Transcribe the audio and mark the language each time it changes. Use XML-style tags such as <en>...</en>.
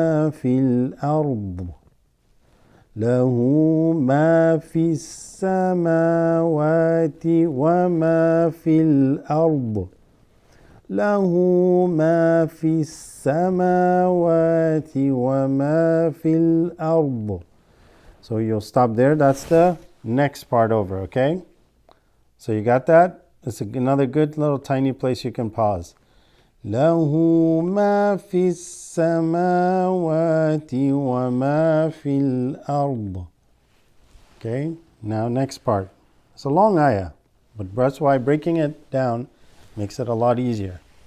<ar>في الأرض له ما في السماوات وما في الأرض له ما في السماوات وما في الأرض.</ar> <en>So you'll stop there. That's the next part over, okay? So you got that? It's another good little tiny place you can pause.</en> <ar>له ما في السماوات وما في الأرض.</ar> <en>Okay, now next part. It's a long ayah, but that's why breaking it down makes it a lot easier.</en>